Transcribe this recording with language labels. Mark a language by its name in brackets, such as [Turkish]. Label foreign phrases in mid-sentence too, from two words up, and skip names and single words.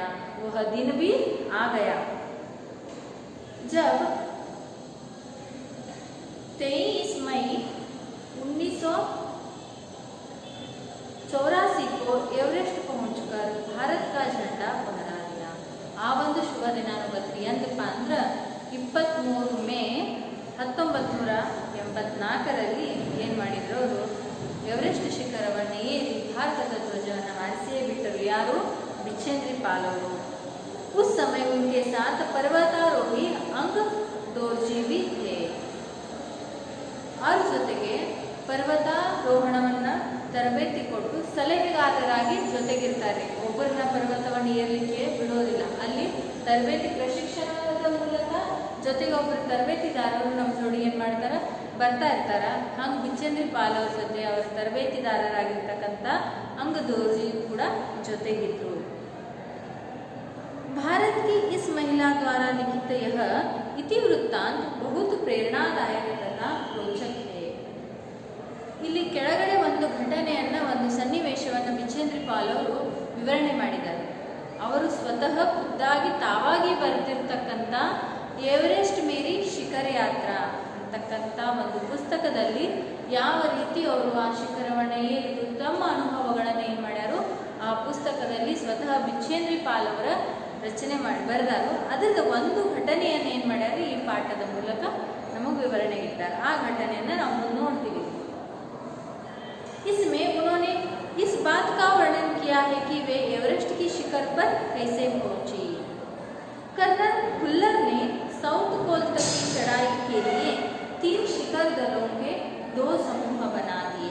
[Hindi] वह दिन भी आ गया जब 23 मई 1984 को एवरेस्ट पहुंचकर भारत का झंडा फहरा दिया। [Kannada] ಆ ಒಂದು ಶುಭ ದಿನಾನುಗತ್ತಿ ಎಂದಪ್ಪ ಅಂದ್ರೆ 23 ಮೇ 1984ರಲ್ಲಿ ಏನು ಮಾಡಿದ್ರು ಅವರು? ಎವರೆಸ್ಟ್ ಶಿಖರವನ್ನು ಏರಿ ಭಾರತದ ಧ್ವಜವನ್ನು ಹಾರಿಸಿಯೇ ಬಿಟ್ಟರು. ಯಾರು? बिचेंद्री पाल ಅವರು. [Hindi] उस समय उनके साथ पर्वतारोही अंग दोर्जी भी थे. [Kannada] ಅವ್ರ ಜೊತೆಗೆ ಪರ್ವತಾರೋಹಣವನ್ನು ತರಬೇತಿ ಕೊಟ್ಟು ಸಲಹೆಗಾರರಾಗಿ ಜೊತೆಗಿರ್ತಾರೆ. ಒಬ್ಬರನ್ನ ಪರ್ವತವನ್ನು ಏರಲಿಕ್ಕೆ ಬಿಡೋದಿಲ್ಲ. ಅಲ್ಲಿ ತರಬೇತಿ ಪ್ರಶಿಕ್ಷಣದ ಮೂಲಕ ಜೊತೆಗೆ ಒಬ್ಬರು ತರಬೇತಿದಾರರು ನಮ್ಮ ಜೋಡಿ ಏನು ಮಾಡ್ತಾರೆ? ಬರ್ತಾ ಇರ್ತಾರ. ಹಂಗೆ बिचेंद्री पाल ಅವ್ರ ಜೊತೆ ಅವರ ತರಬೇತಿದಾರರಾಗಿರ್ತಕ್ಕಂಥ अंग दोर्जी ಕೂಡ ಜೊತೆಗಿದ್ರು. [Hindi] भारत की इस महिला द्वारा लिखित यह इतिवृत्तांत बहुत प्रेरणादायक तथा रोचक है. [Kannada] ಇಲ್ಲಿ ಕೆಳಗಡೆ ಒಂದು ಘಟನೆಯನ್ನು, ಒಂದು ಸನ್ನಿವೇಶವನ್ನು बिचेंद्री पाल ಅವರು ವಿವರಣೆ ಮಾಡಿದ್ದಾರೆ. ಅವರು ಸ್ವತಃ ಖುದ್ದಾಗಿ ತಾವಾಗಿ ಬರೆದಿರ್ತಕ್ಕಂಥ ಎವರೆಸ್ಟ್ ಮೇರಿ ಶಿಖರ ಯಾತ್ರಾ ಅಂತಕ್ಕಂಥ ಒಂದು ಪುಸ್ತಕದಲ್ಲಿ ಯಾವ ರೀತಿ ಅವರು ಆ ಶಿಖರವನ್ನು ಏರಿದು ತಮ್ಮ ಅನುಭವಗಳನ್ನು ಏನು ಮಾಡ್ಯಾರು ಆ ಪುಸ್ತಕದಲ್ಲಿ ಸ್ವತಃ बिचेंद्री पाल ಅವರ ರಚನೆ ಮಾಡಿ ಬರೆದಾರು. ಅದರಿಂದ ಒಂದು ಘಟನೆಯನ್ನು ಏನು ಮಾಡ್ಯಾರು ಈ ಪಾಠದ ಮೂಲಕ ನಮಗೆ ವಿವರಣೆ ಇದ್ದಾರೆ. ಆ ಘಟನೆಯನ್ನು ನಾವು ನೋಡ್ತೀವಿ. [Hindi] इसमें उन्होंने इस बात का वर्णन किया है कि वे एवरेस्ट की शिखर पर कैसे पहुंची. कर्नल खुल्लर ने साउथ पोल तक की चढ़ाई के लिए 3 शिखर दलों के 2 समूह बना दिए.